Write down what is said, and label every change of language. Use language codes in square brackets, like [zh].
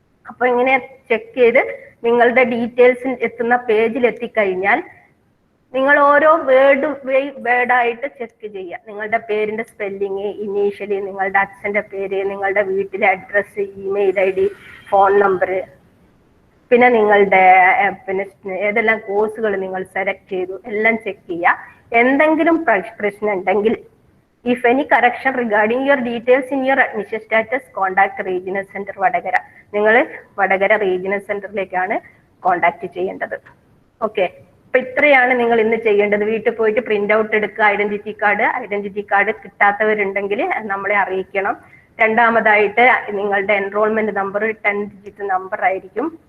[ml] അപ്പൊ ഇങ്ങനെ ചെക്ക് ചെയ്ത് നിങ്ങളുടെ ഡീറ്റെയിൽസ് എത്തുന്ന പേജിൽ എത്തിക്കഴിഞ്ഞാൽ നിങ്ങൾ ഓരോ വേർഡായിട്ട് ചെക്ക് ചെയ്യുക. നിങ്ങളുടെ പേരിന്റെ സ്പെല്ലിങ്, ഇനീഷ്യലി, നിങ്ങളുടെ അച്ഛന്റെ പേര്, നിങ്ങളുടെ വീട്ടിലെ address, email ID, phone number, പിന്നെ നിങ്ങളുടെ ഏതെല്ലാം കോഴ്സുകൾ നിങ്ങൾ സെലക്ട് ചെയ്തു എല്ലാം ചെക്ക് ചെയ്യുക. എന്തെങ്കിലും പ്രശ്നം ഉണ്ടെങ്കിൽ [en] if any correction regarding your details in your admission status, contact regional center Vadakara. [ml] നിങ്ങൾ വടകര റീജിയണൽ സെന്ററിലേക്കാണ് കോണ്ടാക്ട് ചെയ്യേണ്ടത്. ഓക്കെ, അപ്പൊ ഇത്രയാണ് നിങ്ങൾ ഇന്ന് ചെയ്യേണ്ടത്. വീട്ടിൽ പോയിട്ട് പ്രിന്റ് ഔട്ട് എടുക്കുക ഐഡന്റിറ്റി കാർഡ് കിട്ടാത്തവരുണ്ടെങ്കിൽ നമ്മളെ അറിയിക്കണം. രണ്ടാമതായിട്ട് നിങ്ങളുടെ എൻറോൾമെന്റ് നമ്പർ 10 ഡിജിറ്റ് നമ്പർ ആയിരിക്കും.